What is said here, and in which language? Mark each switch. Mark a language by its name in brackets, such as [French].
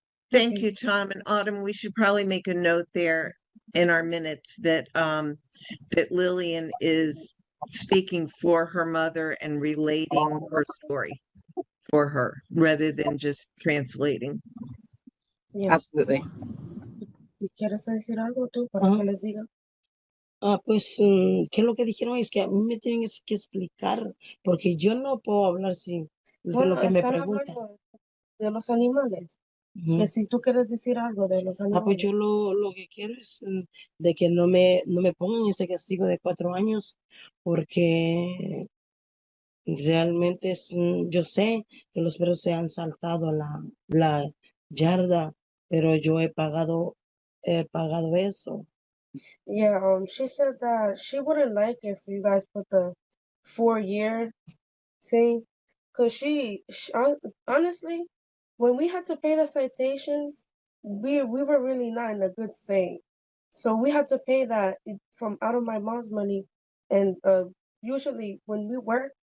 [English] Thank you, Tom. And Autumn, we should probably make a note there in our minutes that that Lillian is speaking for her mother and relating her story for her rather than just translating. Yeah. Absolutely. [Spanish] ¿Quieres decir algo tú para que les diga? Pues, ¿qué es lo que dijeron? Es que a mí me tienen que explicar, porque yo no puedo hablar sin de lo que me Están preguntan. hablando de los animales. Que si tú quieres decir algo de los animales. Pues yo lo que quiero es de que no me pongan ese castigo de 4 años, porque realmente yo sé que los perros se han saltado la yarda, pero yo he pagado eso. [English] Yeah, she said that she wouldn't like if you guys put the 4-year thing, cause honestly, when we had to pay the citations, we were really not in a good state, so we had to pay that from out of my mom's money, and usually when we work,